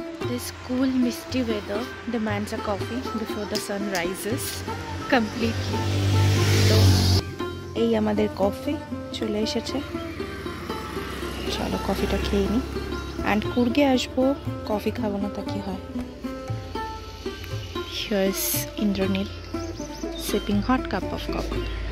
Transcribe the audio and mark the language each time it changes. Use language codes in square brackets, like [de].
[en] This cool misty weather demands a coffee before the sun rises completely. [bn] So এই আমাদের coffee চলে এসেছে, চলো কফিটা খেয়ে নিই। অ্যান্ড কুর্গে আসবো, কফি খাবো না তা কি হয়। [en] Here's Indranil sipping hot cup of coffee.